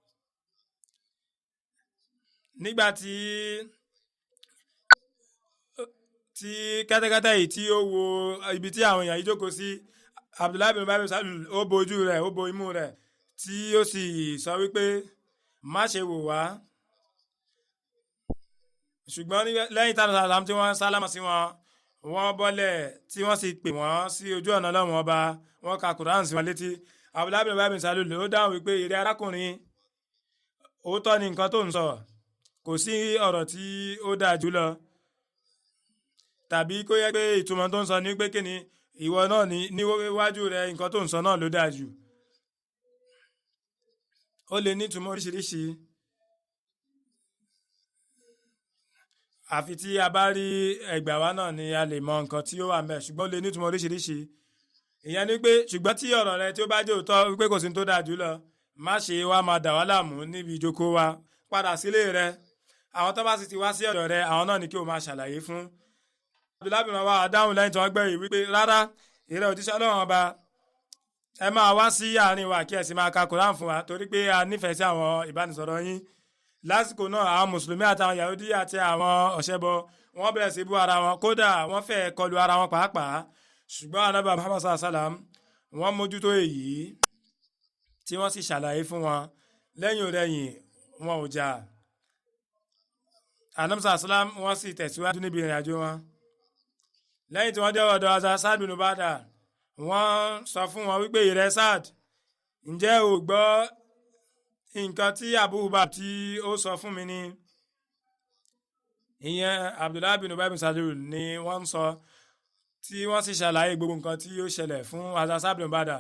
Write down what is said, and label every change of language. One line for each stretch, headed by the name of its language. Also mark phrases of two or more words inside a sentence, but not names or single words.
Yoruba: Nígbà tí kẹ́tẹ́kẹ́tẹ́ yìí tí ó wo ibi tí àwọn èèyàn yìí jókòó sí, Abdullahi bin Ubay bin Salul ó bo ojú rẹ̀, ó bo imú rẹ̀, tí ó sì sọ wípé má ṣe wò wá. Ṣùgbọ́n lẹ́yìn tàbí tí wọ́n sálámà sí wọn, wọ́n bọ́lẹ̀ tí wọ́n sì pè wọ́n sí ojú ọ̀nà Ọlọ́run ọba, wọ́n ka Quran sí wọn létí. Abdullahi bin Ubay bin Salul ló dáhùn wípé ìrẹ́ arákùnrin, òótọ́ ni nǹkan tó ń sọ, kò sí ọ̀rọ̀ tí ó dáa jù lọ, tàbí kó yẹ pé ìtumọ̀ tó ń sọ ní pé kíni ìwọ náà níwájú rẹ nǹkan tó ń sọ náà ló dáa jù. Ó lè ní ìtumọ̀ oríṣiríṣi, àfi tí a bá rí ẹgbàá wa náà ni a lè mọ nǹkan tí ó wà ńbẹ̀, ṣùgbọ́n ó lè ní ìtumọ̀ oríṣiríṣi. Ìyẹn ni pé ṣùgbọ́n tí ọ̀rọ̀ rẹ tí ó bá jẹ́ òótọ́ wípé kò sí tó dáa jù lọ, má ṣe wá máa dà wá láàmú níbi ìjókòó wa, padà sílé rẹ. Àwọn tó bá sì ti wá sí ọ̀dọ̀ rẹ, àwọn náà ni kí o máa ṣàlàyé fún. Abdullahi bin Rawaha dáhùn lẹ́yìn tí wọ́n gbẹ̀yìn wípé rárá, ìrẹ́ òjíṣẹ́ Ọlọ́run ọba, ẹ máa wá sí àárín wa kí ẹ sì máa ka Quran fún wa, torí pé a nífẹ̀ẹ́ sí àwọn ìbánisọ̀rọ̀ yín. Lásìkò náà àwọn mùsùlùmí àtàwọn Yahudi àti àwọn ọ̀ṣẹ́bọ wọ́n bẹ̀rẹ̀ sí bú ara wọn, kódà wọ́n fẹ́ kọlu ara wọn pàápàá. Ṣùgbọ́n Ànábì Muhammad
Arabic: صلى الله عليه وسلم
Yoruba: wọ́n mójútó èyí tí wọ́n sì ṣàlàyé fún wọn. Lẹ́yìn òrẹ́yìn wọn ò jà. Ànábì
Arabic: صلى الله عليه وسلم
Yoruba: wọ́n sì tẹ̀síwájú níbi ìrìn àjò wọn. Lẹ́yìn tí wọ́n dé ọ̀dọ̀ Hazrat Sa'd bin Ubadah, wọ́n sọ fún wọn wípé ìrẹ́ Sa'd, ǹjẹ́ o gbọ́ nǹkan tí Abu Hubab tí ó sọ fún mi ni? Ìyẹn Abdullahi bin Ubay bin Salul ni wọ́n ń sọ, tí wọ́n sì ṣàlàyé gbogbo nǹkan tí ó ṣẹlẹ̀ fún Hazrat Sa'd bin Ubadah.